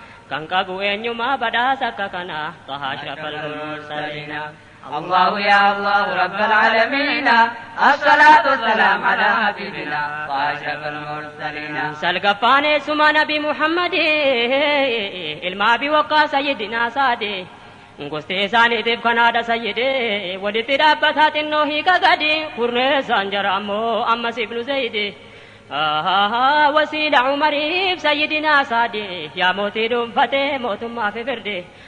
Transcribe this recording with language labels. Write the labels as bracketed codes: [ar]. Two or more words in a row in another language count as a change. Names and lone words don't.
[om] Kan qabu eenyumaa badhaasa akka kanaa, Taha [ar] أشرف المرسلين. الله يا الله رب العالمين، الصلاة والسلام على حبيبنا وأشرف المرسلين. [om] Salgaffaan eessuma Nabi Muhammad, ilma Abi Waqqaa Sayyidinaa Saade. Gosti isaaniitiif kan haadha Sayyidee, walitti dhaabbataa xinnoo hiika gadi, kurneessaan jara ammoo ammas Ibnu Zayde. Ahaa, wasiila Umariif Sayyidinaa Saade, yaa mootii dhuunfatee mootummaa fi firde.